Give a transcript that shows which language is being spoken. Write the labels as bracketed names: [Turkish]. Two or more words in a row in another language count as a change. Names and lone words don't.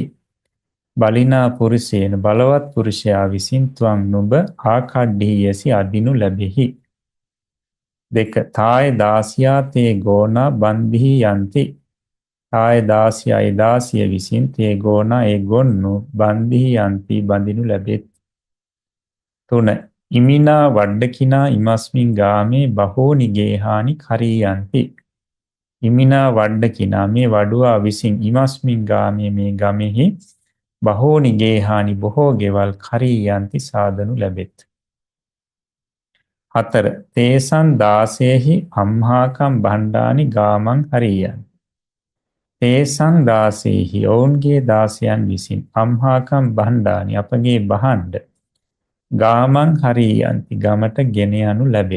[Pali] බලිනා පුරුෂේන [Sinhala] බලවත් පුරුෂයා විසින් ත්වං නුඹ ආකඩ්ඩීයසි අදිනු ලැබෙහි. [Pali] දෙක තාය දාසියා තේ ගෝනා බන්දිහි යන්ති. තාය දාසියයි [Sinhala] දාසිය විසින් [Pali] තේ ගෝනා [Sinhala] ඒ ගොන්නු [Pali] බන්දිහි යන්ති [Sinhala] බඳිනු ලැබෙත්. [Pali] 3 ඉමිනා වඩ්ඩකිනා ඉමස්මින් ගාමේ බහෝනි ගේහානි කරීයන්ති. ඉමිනා වඩ්ඩකිනා [Sinhala] මේ වඩුවා විසින් [Pali] ඉමස්මින් ගාමේ [Sinhala] මේ ගමෙහි [Pali] බහෝනි ගේහානි [Sinhala] බොහෝ ගෙවල් කරීයන්ති සාදනු ලැබෙත්. [Pali] 4 තේසන් දාසේහි අම්හාකම් බණ්ඩානි ගාමං හරියන්. තේසන් දාසේහි [Sinhala] ඔවුන්ගේ දාසයන් විසින් [Pali] අම්හාකම් බණ්ඩානි [Sinhala] අපගේ බහන්ඩ [Pali] ගාමං හරියන්ති [Sinhala] ගමට ගෙන යනු ලැබෙත්.